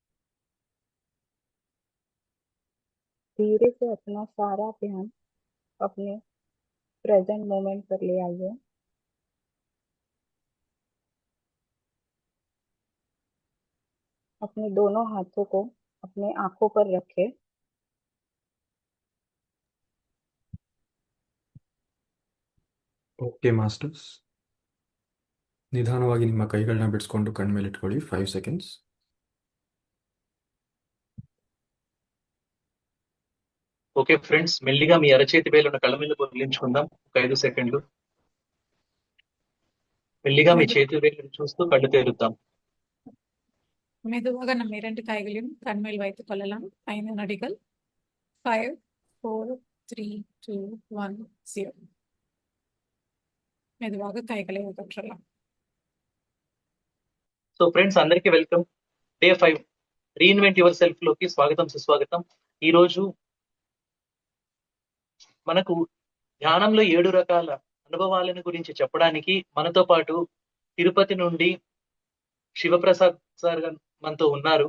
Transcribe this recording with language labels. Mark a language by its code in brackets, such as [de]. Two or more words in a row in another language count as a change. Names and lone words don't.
[hi] धीरे से अपना सारा ध्यान अपने [en] present moment [hi] पर ले आइए। अपने दोनों हाथों को अपने आंखों पर रखें। [en] okay masters, [kn] ನಿಧಾನವಾಗಿ ನಿಮ್ಮ ಕೈಗಳನ್ನ ಬಿಡಿಸ್ಕೊಂಡು ಕಣ್ಮೇಲೆ ಇಟ್ಕೊಳ್ಳಿ. [en] 5 seconds. okay friends, [te] మెల్లిగా మీ అరచేతి వేలున్న కళ్ళ మీద పొదిలించుకుందాం. ఒక 5 సెకండ్లు. మెల్లిగా మీ [ta] மெது [te] చేతి వేలు చూస్తూ కళ్ళు తెరుద్దాం. [ta] மெதுவாக நம்ம 2 கைகளையும் கண்மேல் வைத்துக் கொள்ளலாம். 5 நொடிகள். 5, 4, 3, 2, 1, 0. மெதுவாக கைகளை உதற்றலாம். [en] so friends, [te] అందరికీ వెల్కమ్. [en] day 5 reinvent your self [te] లోకి స్వాగతం, సుస్వాగతం. ఈ రోజు మనకు ధ్యానంలో 7 రకాల అనుభవాలను గురించి చెప్పడానికి మనతో పాటు తిరుపతి నుండి శివప్రసాద్ సార్ మనతో ఉన్నారు.